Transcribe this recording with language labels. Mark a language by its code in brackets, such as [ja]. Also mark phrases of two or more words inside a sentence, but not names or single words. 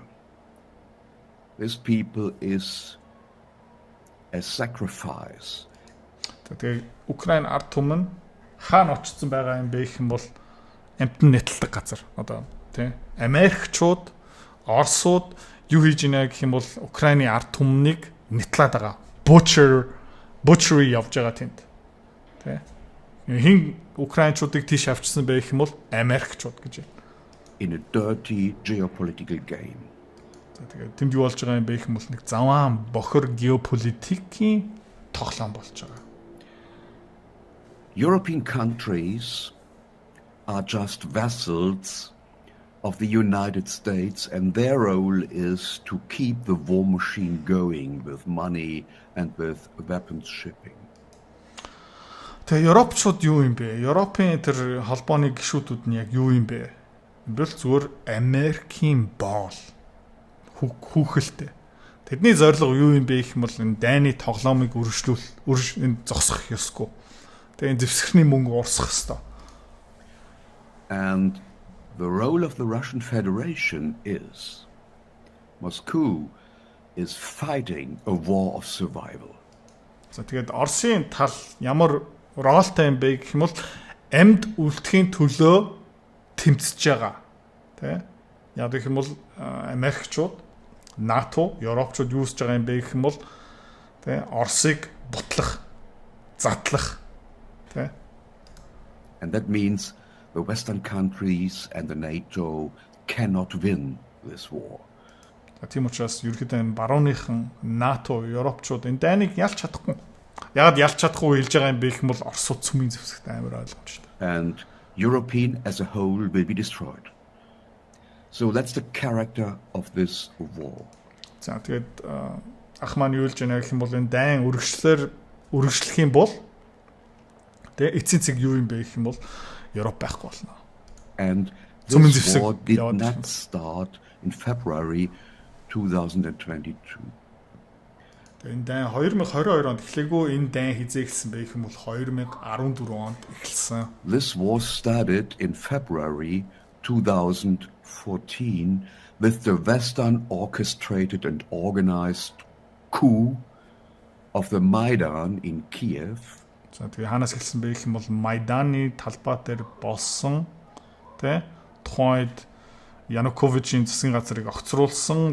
[en] This people is a sacrifice. [mn] Тэгээ Украин ард түмэн хаана очсон байгаа юм бэ гэх юм бол амтан нэтэлдэг газар. Одоо тий Америкчууд, Оросууд юу хийжийнэ гэх юм бол Украины ард түмнийг нэтлээд байгаа. Butchery явж байгаа тэнд. Тий хин Украинчуудыг тийш авчсан байх юм бол Америкчууд гэж байна. [en] In a dirty geopolitical game. [mn] Тэгээд тэнд юу болж байгаа юм бэ гэх юм бол нэг заваан бохор геополитикийн тоглоом болж байгаа. [en] European countries are just vassals of the United States, and their role is to keep the war machine going with money and with weapons shipping. [mn] Тэгээ Европчууд юу юм бэ? Европын тэр холбооны гишүүдүүд нь яг юу юм бэ? Бол зүгээр Америкийн боол хүүхэлтэй. Тэдний зорилго юу юм бэ гэх юм бол энэ дайны тоглоомыг энэ зогсох ёсгүй. Тэгээ энэ зэвсгэрний мөнгө урсах ёстой. [en] And the role of the Russian Federation is Moscow is fighting a war of survival. [mn] За тэгээд Оросын тал ямар ролтой юм бэ гэх юм бол амьд үлдэхийн төлөө тэмцэж байгаа. Тэ? Яг гэх юм бол Америкчууд, НАТО, Европчууд юу хийж байгаа юм бэ гэх юм бол тэ Оросыг бутлах, задлах. Тэ? [en] And that means the Western countries and the NATO cannot win this war. [mn] Тийм учраас ерөнхийдөө энэ барууныхан НАТО, Европчууд энэ дайныг ялч чадахгүй. Ягаад ялч чадахгүй хэлж байгаа юм бэ гэх юм бол Оросууд цөмийн зэвсэгт амар ойлгомжтой. [en] And European as a whole will be destroyed. So that's the character of this war. [mn] За тэгээд ах маань юу хэлж байна гэх юм бол энэ дайн үргэлжлэх юм бол тэгээ эцсийн цэг юу юм бэ гэх юм бол Европ байхгүй болно. [en] And this war did not start in February 2022. [mn] Энэ дайн 2022 онд эхлэегүй энэ дайн хизээ эхэлсэн бэ гэх юм бол 2014 онд эхэлсэн. [en] This war started in February 2014 with the Western orchestrated and organized coup of the Maidan in Kiev. [mn] За тэгээ хаанаас эхэлсэн бэ гэх юм бол Майданы талбай дээр болсон тэ тухайд Януковичийн засгийн газрыг огцруулсан.